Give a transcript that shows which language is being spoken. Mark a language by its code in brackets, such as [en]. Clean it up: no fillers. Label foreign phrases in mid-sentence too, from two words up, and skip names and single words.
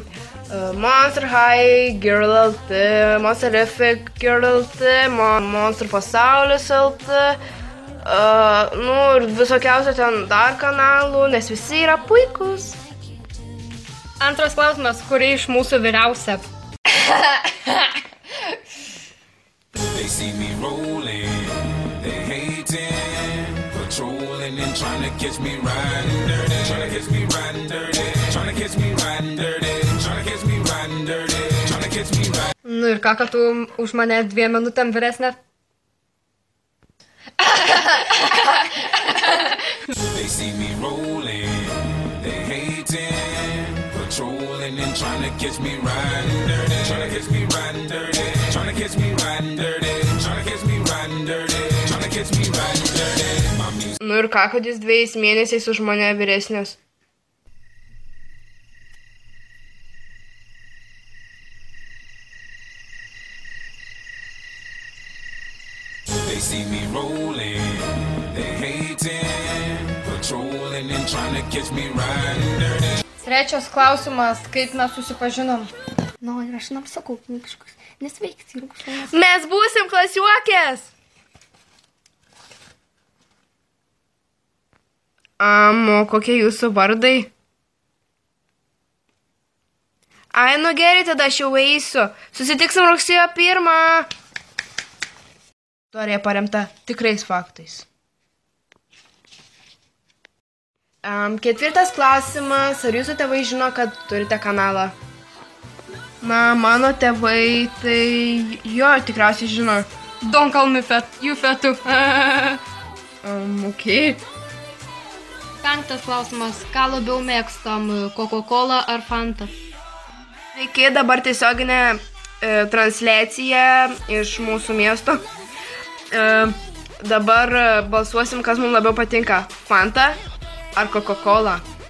[lt] Monster High, Girl LT, Monsterrific Girl LT, Monster Pasaulis LT, ir visokiausio ten dar kanalų, nes visi yra puikus. Antras klausimas, kuri iš mūsų vyriausia? [en] They see me rolling, they hating, patrolling and trying to catch me riding dirty, trying to catch me riding dirty, trying to catch me riding dirty, trying to catch me riding dirty, trying to catch me riding. [lt] Ir ką, kad tu už mane 2 minutėm vyresnė? [en] They see me rolling, they hating, patrolling and trying to catch me riding dirty, trying to catch me riding dirty, trying to catch me riding dirty, trying to catch me riding dirty, trying to catch me riding dirty. [lt] Ir ką, kad jis 2 mėnesiais už mane vyresnės? [en] They see me rolling, they hating, patrolling and trying to catch me riding dirty. [lt] Trečias klausimas, kaip mes susipažinom? Ir aš sakau, kažkas nesveiks ir kažkas. Mes būsim klasiuokės! Kokie jūsų vardai? Gerai, tada aš jau eisiu. Susitiksim rugsėjo 1. Istorija paremta tikrais faktais. Ketvirtas klausimas. Ar jūsų tėvai žino, kad turite kanalą? Mano tėvai, tai jo, tikriausiai žino. [en] Don't call me fat, you fatu. [lt] Okay. Penktas klausimas, ką labiau mėgstam, Coca-Cola ar Fanta? Sveiki, dabar tiesioginė transliacija iš mūsų miesto. Dabar balsuosim, kas mums labiau patinka, Fanta ar Coca-Cola.